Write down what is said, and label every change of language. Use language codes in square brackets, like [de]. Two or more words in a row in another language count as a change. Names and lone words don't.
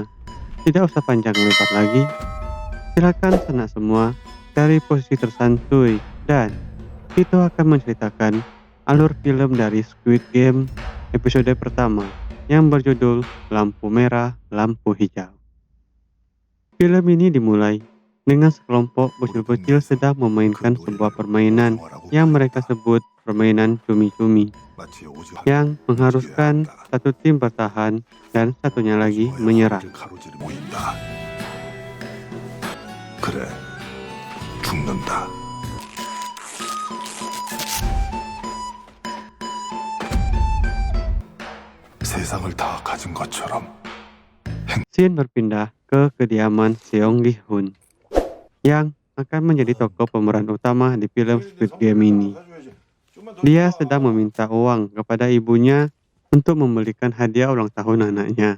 [id] Tidak usah panjang lebar lagi, silakan sanak semua dari posisi tersantuy dan kita akan menceritakan alur film dari Squid Game episode pertama yang berjudul Lampu Merah, Lampu Hijau. Film ini dimulai dengan sekelompok bocil-bocil sedang memainkan sebuah permainan yang mereka sebut permainan cumi-cumi, yang mengharuskan satu tim bertahan dan satunya lagi menyerang. [ko] 그래, 죽는다. 세상을 다 가진 것처럼. [id] Scene berpindah ke kediaman Seong Gi Hun yang akan menjadi tokoh pemeran utama di film Squid Game ini. Dia sedang meminta uang kepada ibunya untuk membelikan hadiah ulang tahun anaknya.